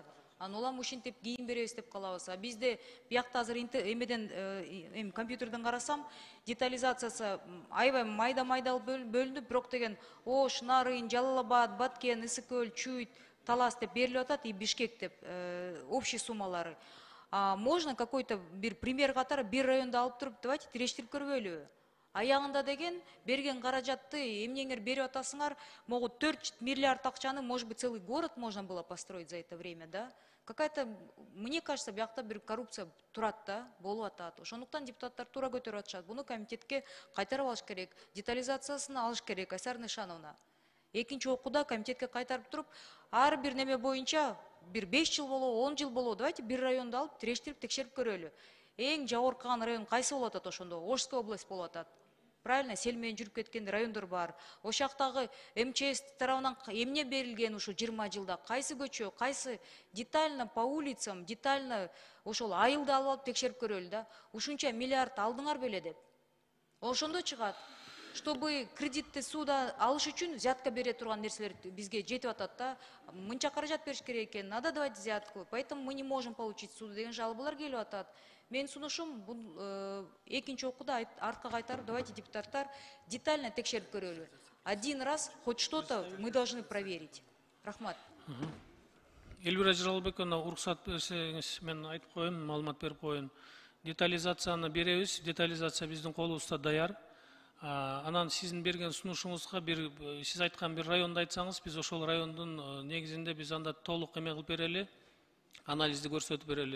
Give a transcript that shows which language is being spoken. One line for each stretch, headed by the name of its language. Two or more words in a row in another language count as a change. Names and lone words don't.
Kyrgyz: Аны улам ушинтип кийин беребиз деп калабыз. А бизде биякта азыр эмеден компьютерден карасам, детализациясы аябай майда бөлүнүп, бирок деген Ош, Нарын, Жалал Абад, Баткен, Ысык көл, Чуйт, Талас деп берилип атат, и Бишкек деп общий суммалары.
Russian: Можно какой-то
Kyrgyz: бир пример катары бир районду алып туруп, давайте тирештирип көрбөйлүбү? Аягында деген берген каражатты эмнеңер берип атасыңар, могу 4 миллиард акчаны,
Russian: может быть, целый город можно было построить за это время, да? Какая-то, мне кажется,
Kyrgyz: биякта бир коррупция турат да, болуп атат. Ошондуктан депутаттар туура көтөрүп атышат. Буну комитетке кайтарып алыш керек, детализациясын алыш керек, Айсара Нышановна. Экинчи окууда комитетке кайтарып туруп, ар бир неме боюнча бир 5 жыл болобу, 10 жыл болобу, давайте бир районду алып тирештирип текшерип көрөлү. Эң жабыркаган район кайсы болуп атат ошондо?
Russian: Ошская область
Kyrgyz: болуп атат. Правильно, сел менен жүрүп кеткен райондор бар. Ошол жактагы МЧС тарабынан эмне берилген ушу 20 жылда? Кайсы көчө, кайсы
Russian: детально по улицам,
Kyrgyz: детально ошол айылды алып текшерип көрөлү да. Ушунча миллиард алдыңар беле деп. Ошондо чыгат. Чтобы кредитти суда алыш үчүн взятка бере турган нерселер бизге жетип атат да. Мынча каражат бериш керек экен,
Russian: надо давать взятку, поэтому мы не можем получить суду
Kyrgyz: деген жалобалар келип атат. Менин сунушум бул экинчи окууда артка кайтарып, давайте депутаттар детально текшерип көрөлү.
Russian: Один раз хоть что-то мы должны проверить.
Kyrgyz: Рахмат. Элвира Жалалбековна, уруксат берсеңиз, мен айтып коеюн, маалымат берип коеюн. Детализацияны беребиз, детализация биздин колубузда даяр. Анан сиздин берген сунушуңузга сиз айткан бир районду айтсаңыз, биз ошол райондун негизинде биз анда толук эме кылып берели, анализди көрсөтүп берели.